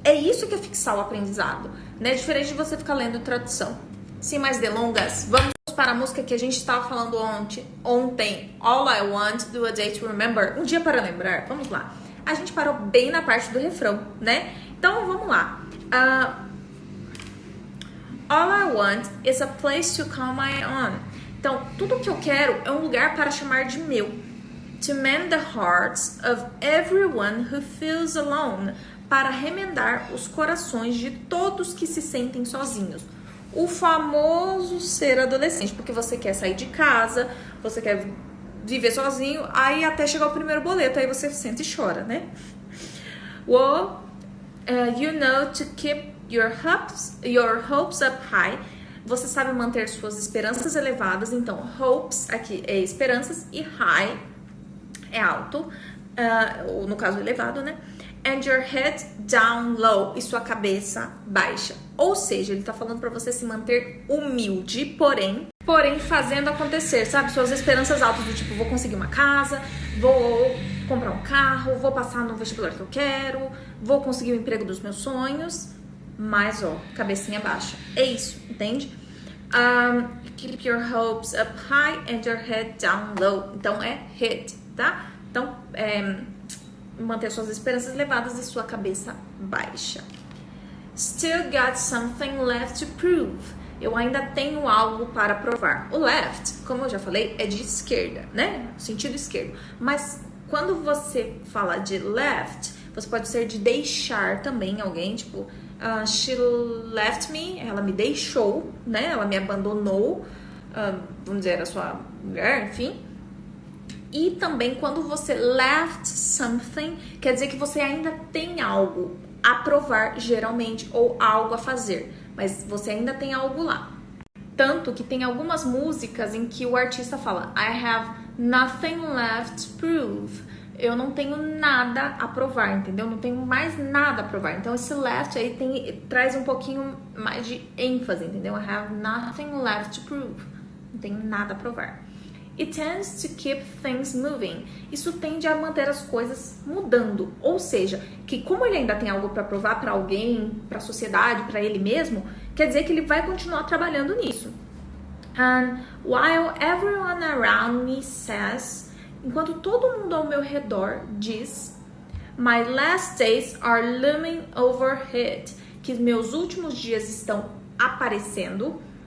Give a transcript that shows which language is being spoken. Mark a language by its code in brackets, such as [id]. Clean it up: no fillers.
[pt] É isso que é fixar o aprendizado, né? Diferente de você ficar lendo tradução. Sem mais delongas, vamos para a música que a gente estava falando ontem. All I Want, Do a Day to Remember. Um dia para lembrar. Vamos lá. A gente parou bem na parte do refrão, né? Então, vamos lá. [en] All I want is a place to call my own. [pt] Então, tudo que eu quero é um lugar para chamar de meu. [en] To mend the hearts of everyone who feels alone. [pt] Para remendar os corações de todos que se sentem sozinhos. O famoso ser adolescente, porque você quer sair de casa, você quer viver sozinho, aí até chegar o primeiro boleto, aí você sente e chora, né? [en] Well, you know to keep your hopes up high. [pt] Você sabe manter suas esperanças elevadas. Então, hopes aqui é esperanças e high é alto, ou no caso elevado, né? [en] And your head down low, [pt] e sua cabeça baixa. Ou seja, ele tá falando para você se manter humilde, porém fazendo acontecer, sabe? Suas esperanças altas do tipo, vou conseguir uma casa, vou comprar um carro, vou passar no vestibular que eu quero, vou conseguir o emprego dos meus sonhos, mas cabecinha baixa. É isso, entende? [en] Keep your hopes up high and your head down low. [pt] Então é head, tá? Então manter suas esperanças elevadas e sua cabeça baixa. [en] Still got something left to prove. [pt] Eu ainda tenho algo para provar. O left, como eu já falei, é de esquerda, né? Sentido esquerdo. Mas quando você fala de left, você pode ser de deixar também alguém, tipo, [en] she left me, [pt] ela me deixou, né? Ela me abandonou. vamos dizer, a sua mulher, enfim. E também quando você left something, quer dizer que você ainda tem algo a provar, geralmente, ou algo a fazer, mas você ainda tem algo lá. Tanto que tem algumas músicas em que o artista fala [en] I have nothing left to prove. [pt] Eu não tenho nada a provar, entendeu? Não tenho mais nada a provar. Então esse left aí traz um pouquinho mais de ênfase, entendeu? [en] I have nothing left to prove. [pt] Não tenho nada a provar. [en] It tends to keep things moving. [pt] Isso tende a manter as coisas mudando. Ou seja, que como ele ainda tem algo para provar para alguém, para a sociedade, para ele mesmo, quer dizer que ele vai continuar trabalhando nisso. [en] And while everyone around me says, [pt] enquanto todo mundo ao meu redor diz, [en] my last days are looming overhead, [pt] que meus últimos dias estão aparecendo.